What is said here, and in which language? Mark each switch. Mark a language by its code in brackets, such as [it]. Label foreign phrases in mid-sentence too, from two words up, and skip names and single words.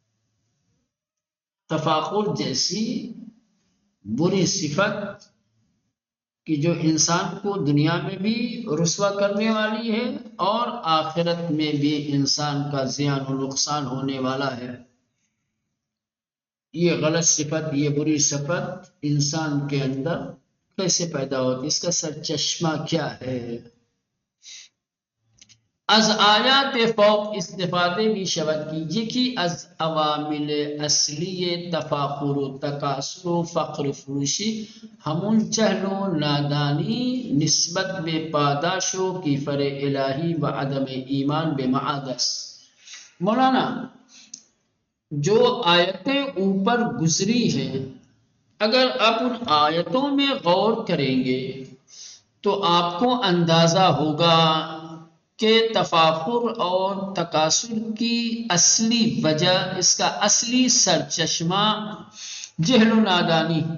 [ur] تفاخر جیسی بری صفت کہ جو انسان کو دنیا میں بھی رسوا کرنے والی ہے اور آخرت میں بھی انسان کا زیان و نقصان ہونے والا ہے. یہ غلط صفت، یہ بری صفت انسان کے اندر کیسے پیدا ہوتی، اس کا سرچشمہ کیا ہے. [fa] از آیات فوق استفاده می شود که یکی از عوامل اصلی تفاخر و تکاثر و فقر فروشی همون جهل و نادانی نسبت به پاداش و کیفر الہی و عدم ایمان به معاد است. [ur] مولانا جو آیتیں اوپر گزری ہیں، اگر آپ ان آیتوں میں غور کریں گے تو آپ کو اندازہ ہوگا کہ تفاخر اور تکاثر کی اصلی وجہ، اس کا اصلی سرچشمہ جہل و نادانی.